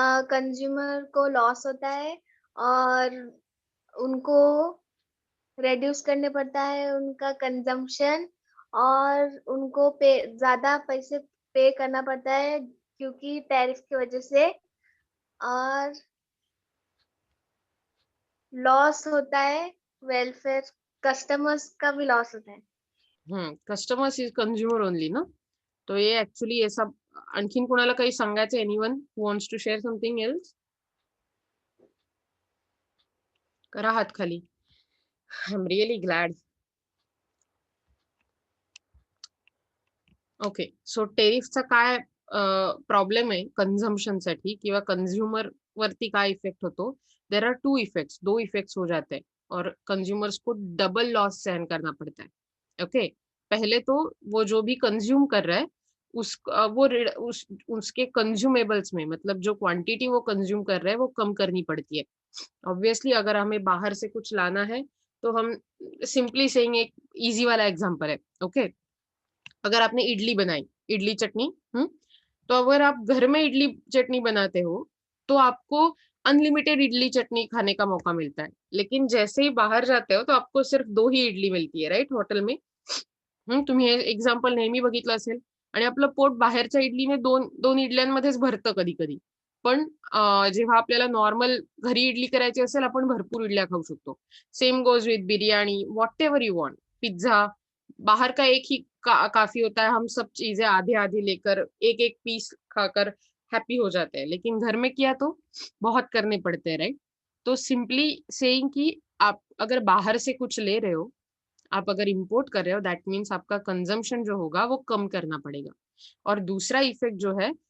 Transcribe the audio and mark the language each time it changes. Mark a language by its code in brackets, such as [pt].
[hi] Consumer को loss होता है और उनको रेड्यूस करने पड़ता है उनका कंजम्पशन, और उनको ज्यादा पैसे पे करना पड़ता है क्योंकि टैरिफ की वजह से. और लॉस होता है वेलफेयर, कस्टमर्स का भी लॉस होता है. [en] Customers is consumer only ना. [hi] तो ये [en] Actually हे सब. [mr] आणखीन कोणाला काही सांगायचं? [en] Anyone who wants to share something else? [mr] करा हात खाली. [en] I am really glad. Okay. [mr] So टेरिफचा काय प्रॉब्लेम आहे कंझम्पशन साठी किंवा कंझ्युमर वरती काय इफेक्ट होतो? [en] There are 2 effects. [hi] 2 इफेक्ट्स हो जाते हैं और कंज्यूमर्स को डबल लॉस सहन करना पड़ता है. ओके. पहले तो वो जो भी कंज्यूम कर रहा है उसके कंज्यूमेबल्स में, मतलब जो क्वांटिटी वो कंज्यूम कर रहा है वो कम करनी पड़ती है. ऑब्वियसली अगर हमें बाहर से कुछ लाना है तो हम सिंपली सेइंग, एक इजी वाला एग्जांपल है. ओके. अगर आपने इडली बनाई, इडली चटनी, तो अगर आप घर में इडली चटनी बनाते हो तो आपको अनलिमिटेड इडली चटनी खाने का मौका मिलता है. लेकिन जैसे ही बाहर जाते हो तो आपको सिर्फ 2 ही इडली मिलती है, राइट, हॉटेल में. [mr] तुम्ही हे एक्झाम्पल नेहमी बघितलं असेल. आणि आपलं पोट बाहेरच्या इडलीने दोन इडल्यांमध्येच भरतं कधी कधी. पण जेव्हा आपल्याला नॉर्मल घरी इडली करायची असेल, आपण भरपूर इडल्या खाऊ शकतो. [en] Same goes with biryani, whatever you want, pizza. [hi] बाहर का एक ही काफी होता है. हम सब चीजें आधे आधे लेकर एक एक पीस खाकर हैप्पी हो जाते हैं. लेकिन घर में किया तो बहुत करने पड़ते हैं, राइट. तो सिंपली सेइंग कि आप अगर बाहर से कुछ ले रहे हो, आप अगर इंपोर्ट कर रहे हो, दैट मीन्स आपका कंजम्पशन जो होगा वो कम करना पड़ेगा. और दूसरा इफेक्ट जो है